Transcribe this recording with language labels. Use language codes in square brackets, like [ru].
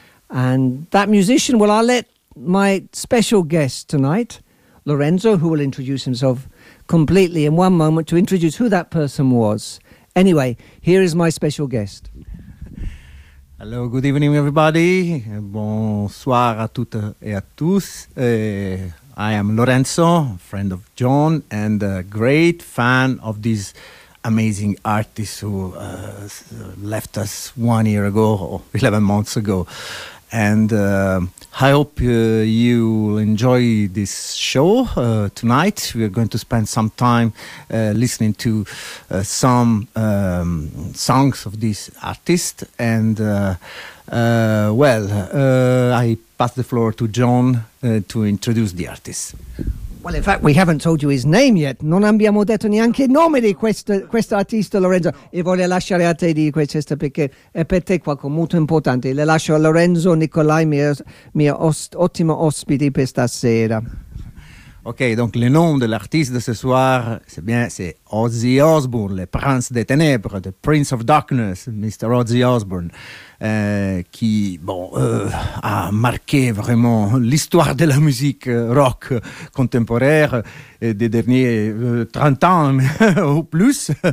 [en] And that musician, well, I'll let my special guest tonight, Lorenzo, who will introduce himself completely in one moment to introduce who that person was. Anyway, here is my special guest. Hello, good evening, everybody. [fr] Bonsoir à toutes et à tous. [en] I am Lorenzo, friend of John, and a great fan of this amazing artist who left us 1 year ago, or 11 months ago. And I hope you enjoy this show tonight. We are going to spend some time listening to some songs of this artist. And I pass the floor to John to introduce the artist. Well, in fact, we haven't told you his name yet. [it] Non abbiamo detto neanche il nome di questo artista, Lorenzo. E voglio lasciare a te di questo perché è per te qualcosa molto importante. Le lascio a Lorenzo Nicolai, mio ottimo ospite per stasera. [fr] Ok, donc le nom de l'artiste de ce soir, c'est bien, c'est Ozzy Osbourne, le prince des ténèbres, [en] the prince of darkness, Mr. [fr] Ozzy Osbourne, qui a marqué vraiment l'histoire de la musique rock contemporaine des derniers 30 ans ou plus.